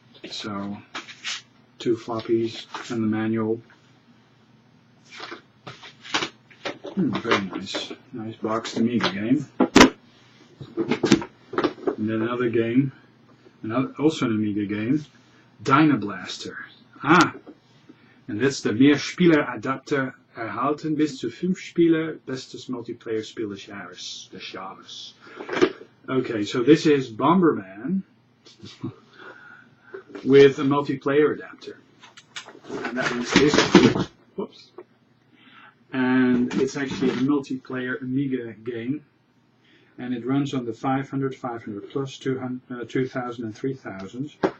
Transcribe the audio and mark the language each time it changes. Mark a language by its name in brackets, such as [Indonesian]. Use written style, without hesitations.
[English] So, 2 floppies and the manual. Very nice. Nice boxed Amiga game. And then another game, also an Amiga game, Dynablaster. And that's the [German] Mehrspieler-Adapter erhalten bis zu 5 Spieler, bestes Multiplayer-Spiel des Jahres. Okay, so this is Bomberman with a multiplayer adapter. And that is this. Whoops. And it's actually a multiplayer Amiga game. And it runs on the 500, 500 plus, 200, 2000 and 3000.